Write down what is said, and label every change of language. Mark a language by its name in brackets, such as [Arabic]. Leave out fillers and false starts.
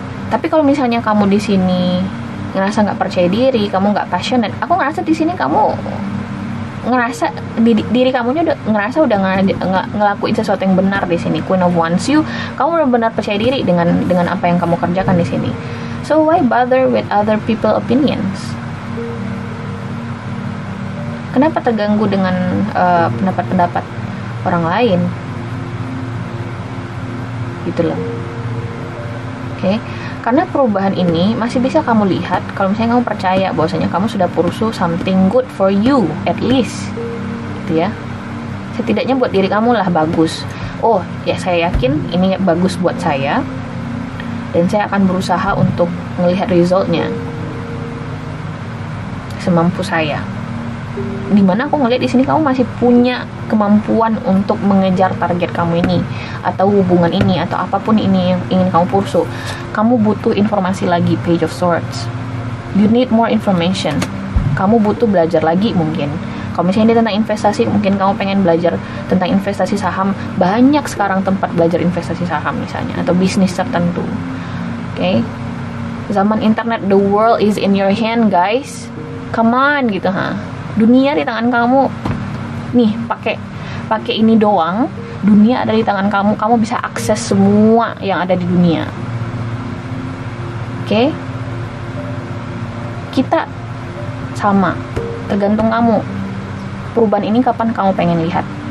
[Indonesian] Tapi kalau misalnya kamu di sini ngerasa nggak percaya diri, kamu nggak passionate, aku ngerasa di sini kamu ngerasa diri kamunya udah ngelakuin sesuatu yang benar di sini. Queen of Wands, kamu benar-benar percaya diri dengan apa yang kamu kerjakan di sini. [English] So why bother with other people opinions? [Indonesian] Kenapa terganggu dengan pendapat-pendapat orang lain? Gitu loh. Oke. Karena perubahan ini masih bisa kamu lihat kalau misalnya kamu percaya bahwasanya kamu sudah [English] pursue something good for you, at least, [Indonesian] gitu ya. Setidaknya buat diri kamu lah bagus. Oh, ya saya yakin ini bagus buat saya, dan saya akan berusaha untuk melihat resultnya semampu saya. Dimana aku ngeliat di sini kamu masih punya kemampuan untuk mengejar target kamu ini, atau hubungan ini, atau apapun ini yang ingin kamu pursue. Kamu butuh informasi lagi, Page of Swords. [English] You need more information. [Indonesian] Kamu butuh belajar lagi mungkin. Kalau misalnya dia tentang investasi, mungkin kamu pengen belajar tentang investasi saham. Banyak sekarang tempat belajar investasi saham misalnya, atau bisnis tertentu. Oke? Zaman internet, [English] the world is in your hand, guys. Come on [Indonesian] gitu, Dunia di tangan kamu. Nih, pakai ini doang, dunia ada di tangan kamu. Kamu bisa akses semua yang ada di dunia. Oke? Kita sama, tergantung kamu. Perubahan ini kapan kamu pengen lihat?